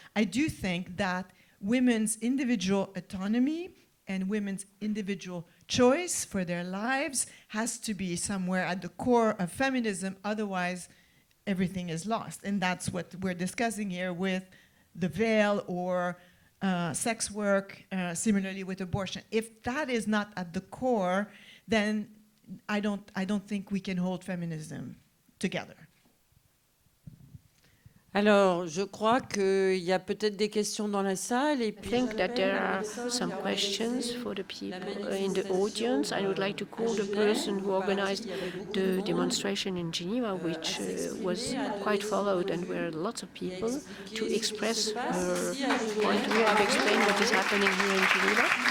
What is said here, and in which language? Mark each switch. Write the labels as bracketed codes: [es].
[en] I do think that women's individual autonomy and women's individual choice for their lives has to be somewhere at the core of feminism, otherwise everything is lost. And that's what we're discussing here with the veil or sex work, similarly with abortion. If that is not at the core, then I don't think we can hold feminism together. [fr] Alors, je crois qu'il y a peut-être des questions dans la salle. Et [en] I think that there are some questions for the people in the audience. I would like to call the person who organized the demonstration in Geneva, which was quite followed and where lots of people, to express her point of view. I've explained what is happening here in Geneva.